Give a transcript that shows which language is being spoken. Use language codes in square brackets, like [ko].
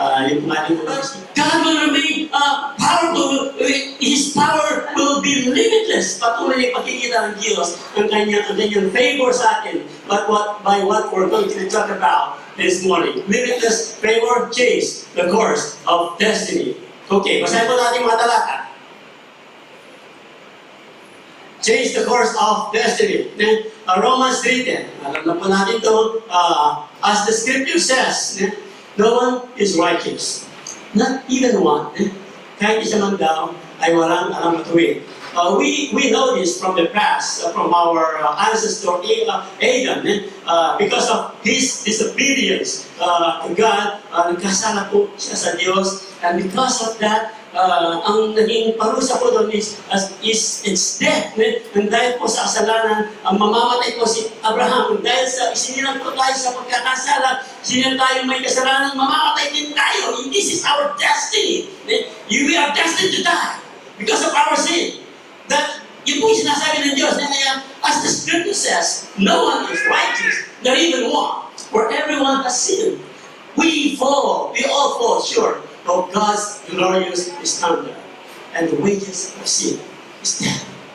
[tl] Yung pong ating [en] God will remain powerful. His power will be limitless. [tl] Patuloy yung pagkikita ng Diyos, ang kanyang favor sa atin. [en] But by what we're going to talk about this morning. Limitless favor change the course of destiny. [tl] Okay, basahin po natin mga talata. [en] Change the course of destiny. Romans 3:10. [tl] Alam na po natin ito. [en] As the scripture says, no one is righteous. Not even one. [tl] Kahit isa man daw ay walang alam matuwid. [en] We know this from the past, from our ancestor Adam, because of his disobedience to God, [tl] nagkasala po siya sa Diyos, [en] and because of that, [tl] ang naging parusa po doon [en] is it's death. [tl] And dahil po sa kasalanan, mamamatay po si Abraham. Dahil sa isinilang po tayo sa pagkakasala, isinilang tayo may kasalanan, mamamatay din tayo. [en] And this is our destiny. We are destined to die because of our sin. That [tl] yun po yung sinasabi ng Diyos na kaya, [en] as the scripture says, no one is righteous, not even one, for everyone has sinned. We all fall short of God's glorious standard, and the wages of sin is death.